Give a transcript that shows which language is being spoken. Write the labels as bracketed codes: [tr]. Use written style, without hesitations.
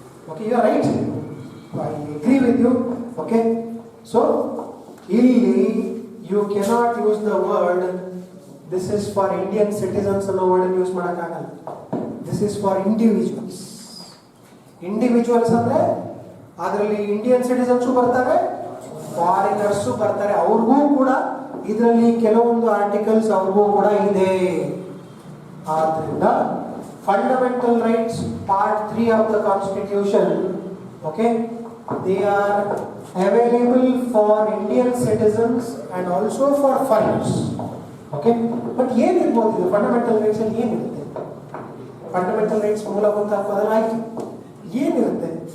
[en] Okay you are right, I agree with you. Okay so ಇಲ್ಲಿ you cannot use the word this is for Indian citizens [kn] ಅನ್ನೋ word use ಮಾಡೋಕ್ಕಾಗಲ್ಲ. [en] This is for individuals. [kn] Individuals ಅಂದ್ರೆ ಅದರಲ್ಲಿ Indian citizens ಬರ್ತಾರೆ, foreigners ಬರ್ತಾರೆ. ಅವ್ರಿಗೂ ಕೂಡ ಇದರಲ್ಲಿ ಕೆಲವೊಂದು ಆರ್ಟಿಕಲ್ಸ್ ಅವ್ರಿಗೂ ಕೂಡ ಇದೆ. [en] ಆದ್ರಿಂದ fundamental rights part 3 of the constitution okay they are available for Indian citizens and also for foreigners. [kn] Okay but ಏನಿರ್ಬೋದು ಇದು ಫಂಡಮೆಂಟಲ್ ರೈಟ್ಸ್ ಅಲ್ಲಿ ಏನಿರುತ್ತೆ? ಫಂಡಮೆಂಟಲ್ ರೈಟ್ಸ್ ಮೂಲಭೂತ ಹಕ್ಕುಗಳು ಆಯ್ತು, ಏನಿರುತ್ತೆ?